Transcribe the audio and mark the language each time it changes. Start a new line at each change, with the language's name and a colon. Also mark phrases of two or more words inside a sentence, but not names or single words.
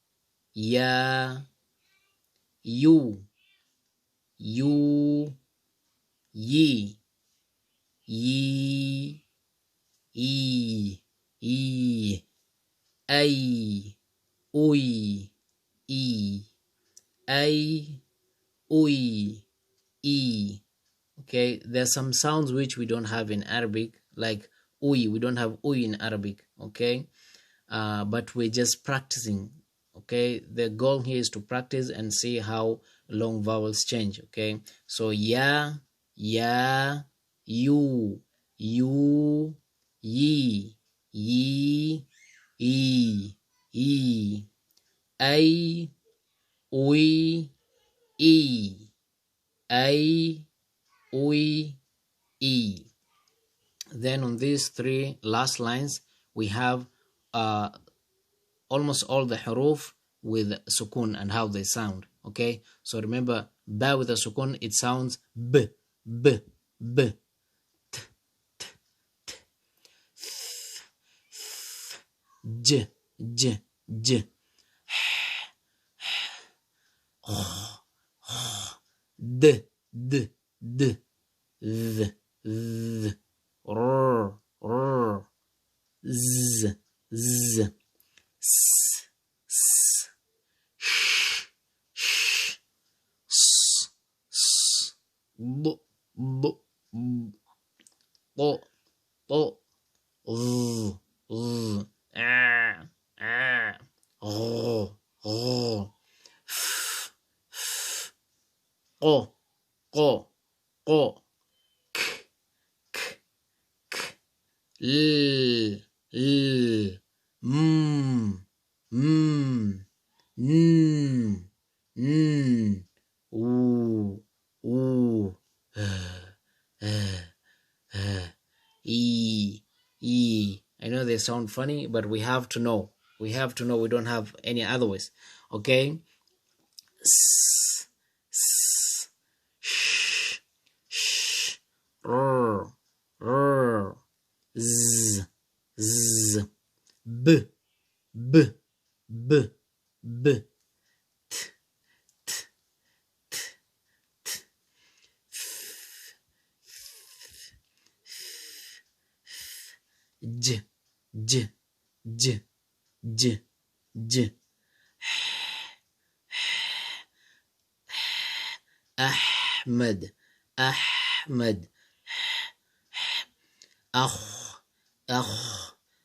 English: you ye ai ui e. Okay, there's some sounds which we don't have in Arabic, like we don't have in Arabic, okay? But we're just practicing, okay? The goal here is to practice and see how long vowels change, okay? So ya you ye e ai ui e. Then on these three last lines we have almost all the huruf with sukun and how they sound, okay? So remember, ba with a sukun, it sounds b, b, b. J, j, j. D, d, d. Th, th. R, r. Z, z. S, s. Sh, sh. S, s. B, b, b. To, to. Z, z. Qo, qo, qo. K, k, k. L, l. M, m. N, n. U, they sound funny, but we have to know. We have to know. We don't have any other ways. Okay? S, s, sh, sh, r, r, z, z, b, b, b, b, t, t, t, t, f, j, j, j, j, j, أحمد أحمد أخ أخ